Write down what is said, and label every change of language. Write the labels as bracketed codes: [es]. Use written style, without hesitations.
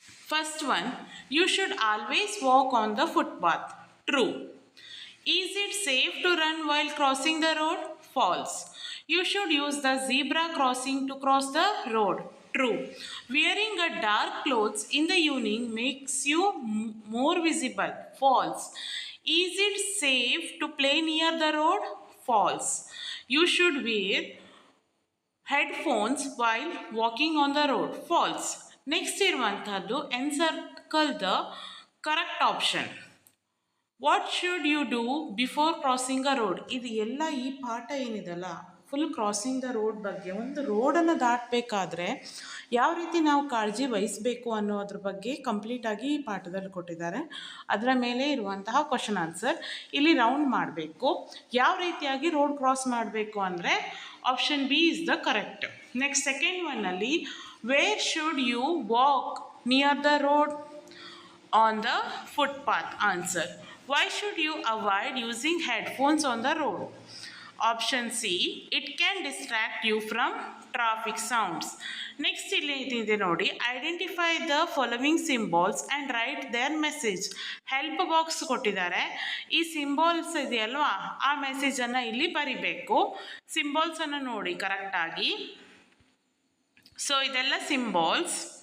[en] First one, you should always walk on the footpath. True. Is it safe to run while crossing the road? False. You should use the zebra crossing to cross the road. True. Wearing a dark clothes in the evening makes you more visible. False. Is it safe to play near the road? False. You should wear headphones while walking on the road. False. Next [kn] ಇರುವಂತಹದ್ದು [en] encircle the correct option. What should you do before crossing a road? [kn] ಇದು ಎಲ್ಲ ಈ ಪಾಠ ಏನಿದೆಲ್ಲ full crossing the road ಬಗ್ಗೆ. ಒಂದು ರೋಡನ್ನು ದಾಟಬೇಕಾದ್ರೆ ಯಾವ ರೀತಿ ನಾವು ಕಾಳಜಿ ವಹಿಸಬೇಕು ಅನ್ನೋದ್ರ ಬಗ್ಗೆ ಕಂಪ್ಲೀಟಾಗಿ ಈ ಪಾಠದಲ್ಲಿ ಕೊಟ್ಟಿದ್ದಾರೆ. ಅದರ ಮೇಲೆ ಇರುವಂತಹ ಕ್ವಶನ್ ಆನ್ಸರ್ ಇಲ್ಲಿ ರೌಂಡ್ ಮಾಡಬೇಕು. ಯಾವ ರೀತಿಯಾಗಿ ರೋಡ್ ಕ್ರಾಸ್ ಮಾಡಬೇಕು ಅಂದರೆ option B [en] Is the correct. Next second [kn] ಒನ್ನಲ್ಲಿ, [en] Where should you walk near the road? On the footpath. Answer. Why should you avoid using headphones on the road? Option C, it can distract you from traffic sounds. Next [kn] ಇದೆ ನೋಡಿ, [en] Identify the following symbols and write their message. [kn] Help box ಕೊಟ್ಟಿದ್ದಾರೆ. ಈ symbols ಇದೆಯಲ್ವಾ, ಆ ಮೆಸೇಜನ್ನು ಇಲ್ಲಿ ಬರಿಬೇಕು. ಸಿಂಬಾಲ್ಸನ್ನು ನೋಡಿ ಕರೆಕ್ಟಾಗಿ. ಸೊ ಇದೆಲ್ಲ ಸಿಂಬಾಲ್ಸ್.